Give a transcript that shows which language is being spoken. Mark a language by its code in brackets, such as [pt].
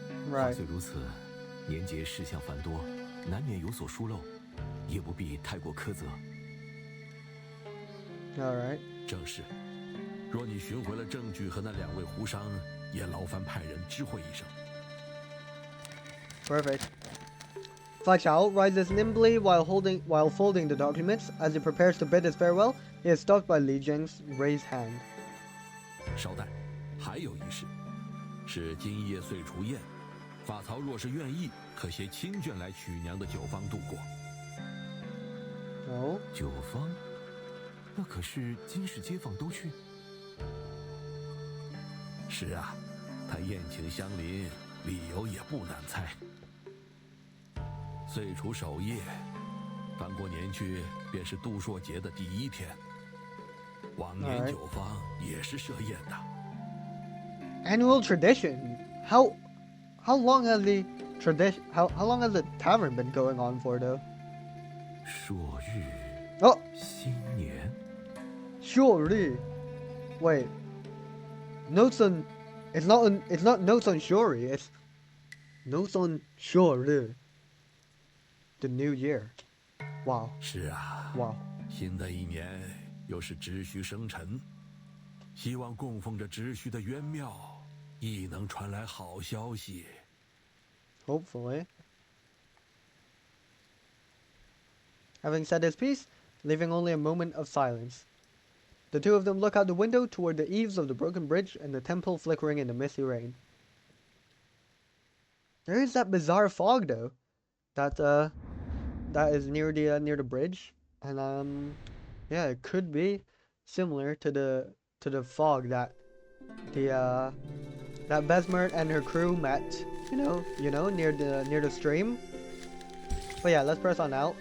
[zh] 话虽如此，年节事项繁多，难免有所疏漏，也不必太过苛责。 [en] All right. [zh] 正是。若你寻回了证据和那2位胡商，也劳烦派人知会一声。 [en] Perfect. Fa Chao rises nimbly while folding the documents. As he prepares to bid his farewell, he is stopped by Li Jing's raised hand. [zh] 稍待，还有一事，是今夜岁除宴，法曹若是愿意，可携亲眷来曲娘的酒坊度过。哦，酒坊，那可是今世街坊都去。是啊，他宴请相邻，理由也不难猜。岁除首夜，翻过年去便是杜朔节的第1天。往年酒坊也是设宴的。 [en] Annual tradition. How long has the tradition? How long has the tavern been going on for though? [zh] 朔日。 [en] Oh. [zh] 新年。 [en] 朔日.Wait. Notes on. It's not notes on Shori. It's notes on 朔日. The new year. Wow. [zh] 是啊。 [en] Wow. [zh] 新的一年又是卮虚生辰，希望供奉着卮虚的渊庙亦能传来好消息。 [en] Hopefully. Having said his piece, leaving only a moment of silence, the two of them look out the window toward the eaves of the broken bridge and the temple flickering in the misty rain. There is that bizarre fog though, that is near the bridge, and yeah, it could be similar to the fog that that Besmert and her crew met, you know, near the stream. But yeah, let's press on now.